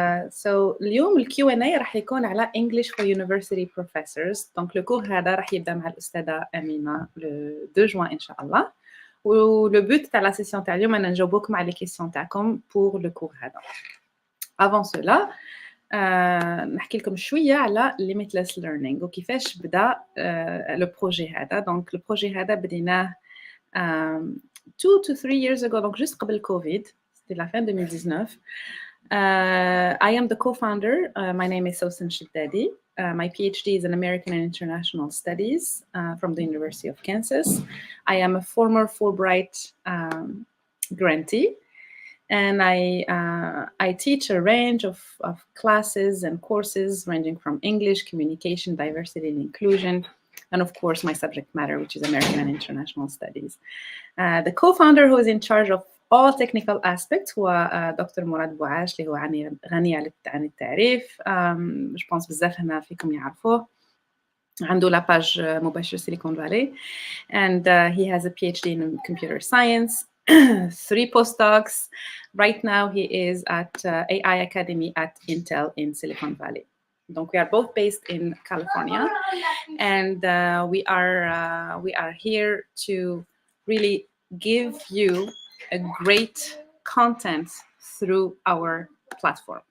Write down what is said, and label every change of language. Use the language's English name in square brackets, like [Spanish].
[Arabic] So اليوم Q&A راح يكون على English for University Professors. Donc le cours هذا راح يبدأ مع الأستاذة أمينة [French] le 2 juin [Arabic] إن شاء الله. ولو بوت تاع لا سيسيون تاع اليوم أنا نجاوبكم على لي كيسيون تاعكم [French] pour le cours [Arabic] هذا. [French] Avant cela [Arabic] نحكي لكم شوية على limitless learning وكيفاش بدأ le projet هذا. [French] Donc le projet [Arabic] هذا بديناه [English] 2 to 3 years ago, [French] donc juste [Arabic] قبل [French] COVID. C'était la fin 2019. [English] I am the co-founder. My name is Sosan Shiddadi. My PhD is in American and International Studies from the University of Kansas. I am a former Fulbright grantee, and I teach a range of classes and courses ranging from English, communication, diversity and inclusion, and of course my subject matter, which is American and International Studies. The co-founder who is in charge of all technical aspects [Arabic] هو دكتور مراد بوعاش اللي هو غني عن التعريف. [French] je pense [Arabic] بزاف هنا فيكم يعرفوه. عنده لا باج مباشر سيليكون فالي [English] and he has a PhD in computer science, 3 postdocs. Right now he is at AI Academy at Intel in Silicon Valley. [French] Donc [English] we are both based in California and we are here to really give you a great content through our platform.